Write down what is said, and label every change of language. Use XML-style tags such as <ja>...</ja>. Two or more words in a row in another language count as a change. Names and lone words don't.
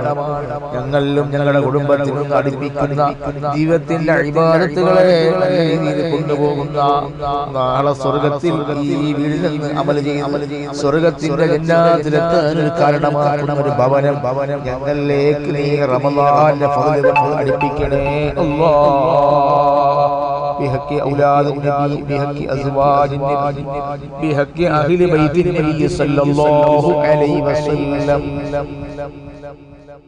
<ml>ഞങ്ങളിലും ഞങ്ങളുടെ കുടുംബത്തിലും അടുപ്പിക്കുന്ന ജീവിതത്തിന്റെ ഇബാദത്തുകളെ നല്ല രീതിയിൽ കൊണ്ടുപോകുന്ന, നാളെ സ്വർഗത്തിൽ ഈ വീടിൽ നിന്ന് അമൽ ചെയ്യുന്ന സ്വർഗത്തിന്റെ ജന്നാത്തിലെത്താൻ ഒരു കാരണമാകുന്ന ഒരു ഭവനം ഞങ്ങളിലേക്ക് നീ റമളാന്റെ ഫضل കൊണ്ട് അടുപ്പിക്കണേ അല്ലാഹ്.</ml> <ar>بحق أولاد النبي، بحق أزواج النبي، بحق أهل بيت النبي صلى الله عليه وسلم.</ar>